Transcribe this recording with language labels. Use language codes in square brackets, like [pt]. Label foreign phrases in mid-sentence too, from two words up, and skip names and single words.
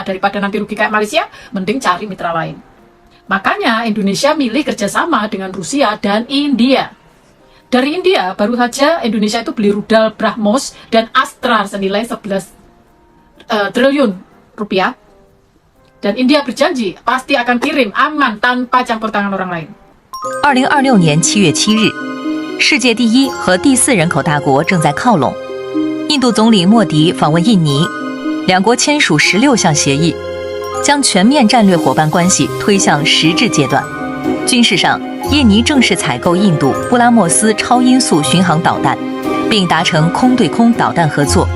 [id] Daripada nanti rugi kayak Malaysia, mending cari mitra lain. Makanya Indonesia milih kerjasama dengan Rusia dan India. Dari India, baru saja Indonesia itu beli rudal BrahMos dan Astra senilai 11 triliun rupiah. Dan India berjanji pasti akan kirim aman tanpa campur tangan orang lain. [zh] 2026 年7月7日，世界第一和第4人口大国正在靠拢。印度总理莫迪访问印尼，两国签署16项协议，将全面战略伙伴关系推向实质阶段。军事上，印尼正式采购印度布拉莫斯超音速巡航导弹，并达成空对空导弹合作。